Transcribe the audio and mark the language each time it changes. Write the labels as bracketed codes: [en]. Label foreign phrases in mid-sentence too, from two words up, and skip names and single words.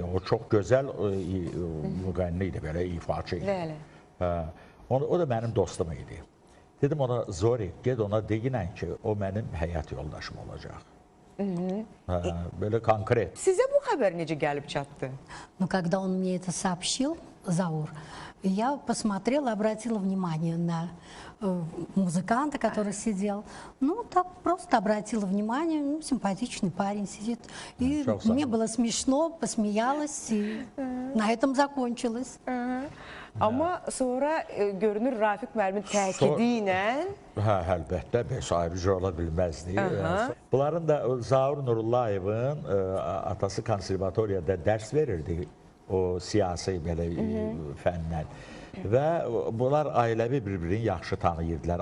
[az] O çox gözəl müğənni idi, belə ifaçı idi. O da mənim dostum idi. Dedim ona, Zori, ged ona deyinən ki, o mənim həyat yoldaşım olacaq. [tr] Böyle konkret. Size bu haber [az] necə gəlib çatdı? [ru] Но когда он мне это сообщил, Заур, я посмотрела, обратила внимание на музыканта, который сидел. Ну, так просто обратила внимание, ну, симпатичный парень сидит. И мне было смешно, посмеялась, и на этом закончилось. [az] Ama sonra görünür Rafik müəllimin təkidi ilə... Əlbəttə, bəs ayrıca ola bilməzdi. Bunların da Zaur Nurullayevin atası konservatoriyada dərs verirdi. O siyasi belə fənlər. Və bunlar ailəvi bir-birini yaxşı tanıyırdılar.